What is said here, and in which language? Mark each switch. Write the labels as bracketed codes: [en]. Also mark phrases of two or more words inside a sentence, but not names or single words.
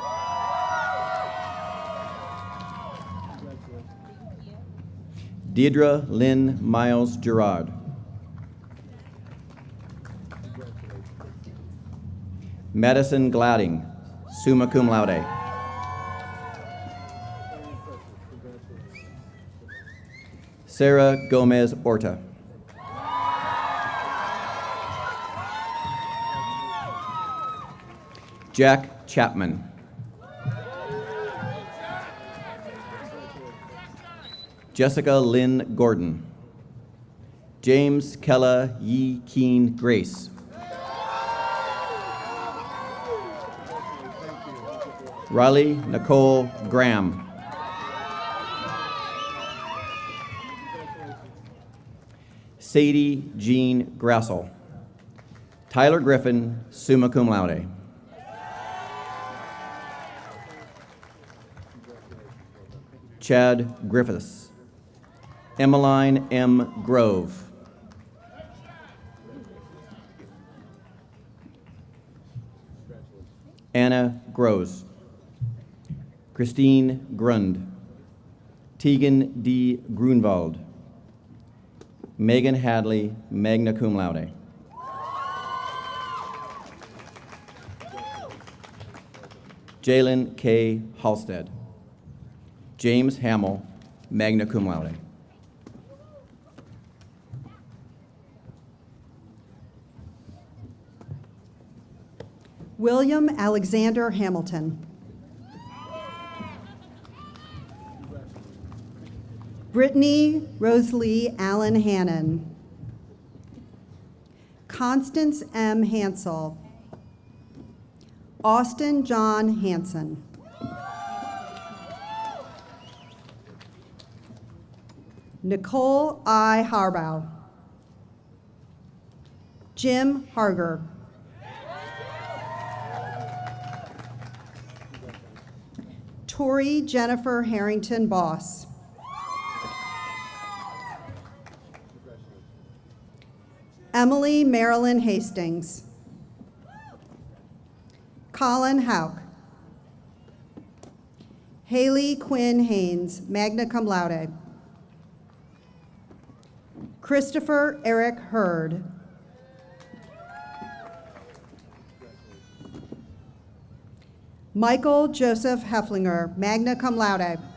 [en] Deidre Lynn Miles Gerard. Madison Gladding, [la] summa cum laude. [en] Sarah Gomez Orta. Jack Chapman. Jessica Lynn Gordon. James Kella Yi Keen Grace. Riley Nicole Graham. Sadie Jean Grassel. Tyler Griffin, [la] summa cum laude. [en] Chad Griffiths. Emmeline M. Grove. Anna Gross. Christine Grund. Tegan D. Grunwald. Megan Hadley, [la] magna cum laude. [en] Jalen K. Halstead. James Hamill, [la] magna cum laude. [en] William Alexander Hamilton. Brittany Rosalie Allen Hannon. Constance M. Hansel. Austin John Hansen. Nicole I. Harbaugh. Jim Harger. Tori Jennifer Harrington Boss. Emily Marilyn Hastings. Colin Hauk. Haley Quinn Haynes, [la] magna cum laude. [en] Christopher Eric Hurd. Michael Joseph Hefflinger, [la] magna cum laude.